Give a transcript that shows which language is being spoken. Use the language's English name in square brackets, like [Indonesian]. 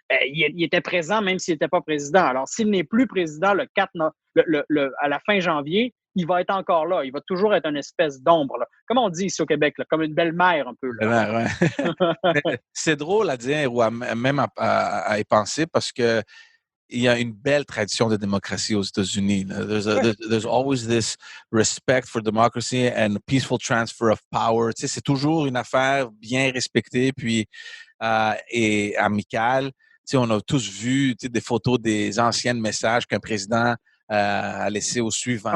[French] Il était présent même s'il n'était pas président. Alors, s'il n'est plus président à la fin janvier, il va être encore là. Il va toujours être une espèce d'ombre. Là. Comme on dit ici au Québec, là, comme une belle-mère un peu. Là. Ouais. C'est drôle à dire ou même à y penser parce que il y a une belle tradition de démocratie aux États-Unis. [English] There's always this respect for democracy and peaceful transfer of power. [French] Tu sais, c'est toujours une affaire bien respectée puis et amicale. Tu sais, on a tous vu des photos des anciens messages qu'un président a laissé au suivant.